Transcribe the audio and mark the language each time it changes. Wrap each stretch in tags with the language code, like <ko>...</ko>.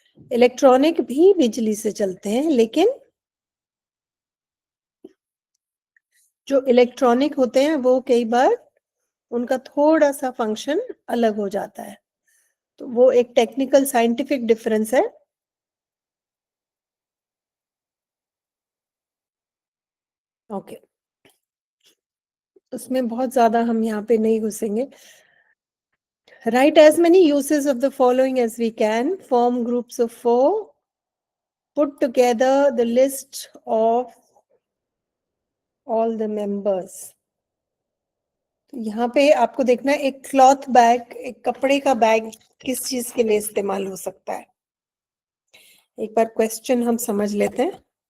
<hi>Electronic भी बिजली से चलते हैं, लेकिन जो इलेक्ट्रॉनिक होते हैं वो कई बार उनका थोड़ा सा फंक्शन अलग हो जाता है, तो वो एक टेक्निकल साइंटिफिक डिफरेंस है। ओके, उसमें बहुत ज्यादा हम यहाँ पे नहीं घुसेंगे।</hi> <en>Write as many uses of the following as we can. Form groups of 4. Put together the list of all the members.</en> <hi>तो यहाँ पे आपको देखना है, एक क्लॉथ बैग, एक कपड़े का बैग किस चीज के लिए इस्तेमाल हो सकता है। एक बार क्वेश्चन हम समझ लेते हैं।</hi>